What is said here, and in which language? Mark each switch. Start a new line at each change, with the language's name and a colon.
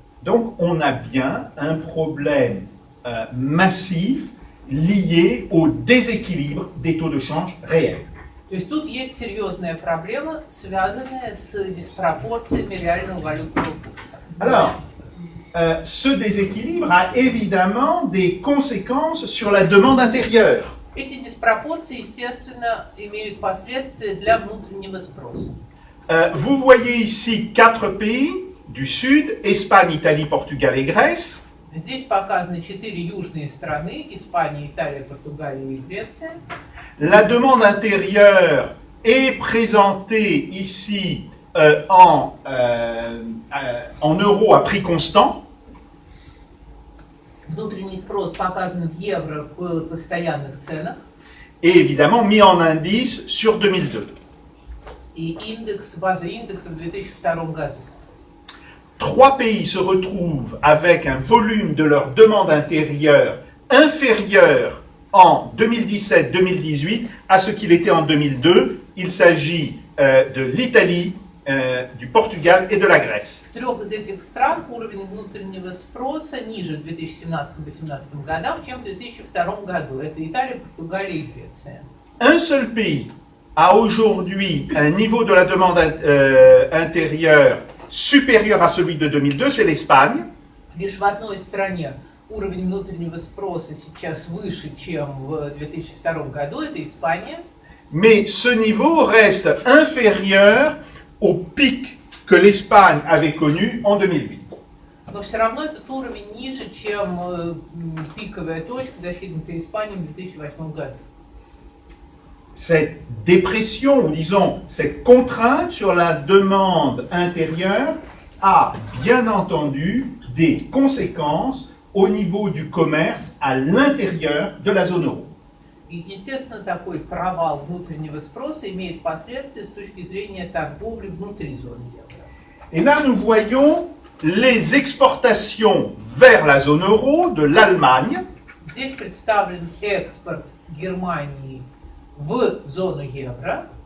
French: Donc on a bien un problème massif lié au déséquilibre des taux de change réels.
Russian: То есть тут есть серьезная проблема, связанная с диспропорциями реального валютного курса.
French: Alors, ce déséquilibre a évidemment des conséquences sur la demande intérieure.
Russian: Эти диспропорции, естественно, имеют последствия для внутреннего спроса.
French: Vous voyez ici 4 pays du Sud, Espagne, Italie, Portugal et Grèce.
Russian: Здесь показаны 4 южные страны: Испания, Италия, Португалия и Греция.
French: La demande intérieure est présentée ici en euros à prix constant.
Russian: Внутренний спрос показан в евро в постоянных ценах.
French: Et évidemment mis en indice sur 2002.
Russian: И база индекса в 2002 году.
French: 3 pays se retrouvent avec un volume de leur demande intérieure inférieur en 2017-2018 à ce qu'il était en 2002. Il s'agit de l'Italie, du Portugal et de la Grèce.
Russian: В 3 из этих стран уровень внутреннего спроса ниже в 2017-2018 годах, чем в 2002 году. Это Италия, Португалия и Греция.
French: Un seul pays a aujourd'hui un niveau de la demande intérieure supérieur à celui de 2002, c'est l'Espagne.
Russian: Лишь в одной стране уровень внутреннего спроса сейчас выше, чем в 2002 году, это Испания.
French: Mais ce niveau reste inférieur au pic que l'Espagne avait connu en 2008.
Russian: Но все равно этот уровень ниже, чем пиковая точка, достигнутая Испанией в 2008 году.
French: Cette dépression, ou disons cette contrainte sur la demande intérieure a bien entendu des conséquences au niveau du commerce à l'intérieur de la zone euro.
Russian: И, естественно, такой провал внутреннего спроса имеет последствия с точки зрения торговли внутри зоны евро.
French: Et là, nous voyons les exportations vers la zone euro de l'Allemagne.
Russian: Здесь представлен экспорт Германии в зону евро,